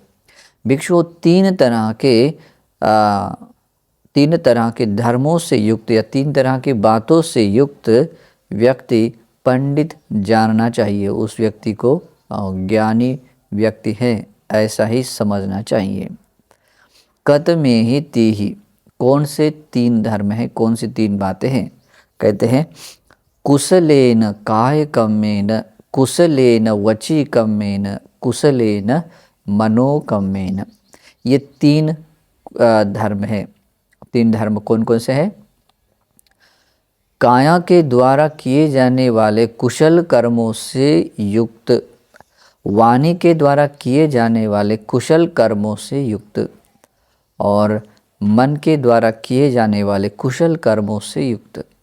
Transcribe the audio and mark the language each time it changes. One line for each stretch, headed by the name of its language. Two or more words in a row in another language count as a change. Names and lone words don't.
Hindi: भिक्षु तीन तरह के धर्मों से युक्त या तीन तरह की बातों से युक्त व्यक्ति पंडित जानना चाहिए। उस व्यक्ति को ज्ञानी व्यक्ति है ऐसा ही समझना चाहिए।
Pali: कत में ही तीहि,
Hindi: कौन से तीन धर्म हैं, कौन सी तीन बातें हैं? कहते हैं
Pali: कुशलेन काय कम्मेन, कुशलेन वची कम्मेन, कुशलेन मनोकम्मेन।
Hindi: ये तीन धर्म है। तीन धर्म कौन कौन से हैं? काया के द्वारा किए जाने वाले कुशल कर्मों से युक्त, वाणी के द्वारा किए जाने वाले कुशल कर्मों से युक्त और मन के द्वारा किए जाने वाले कुशल कर्मों से युक्त।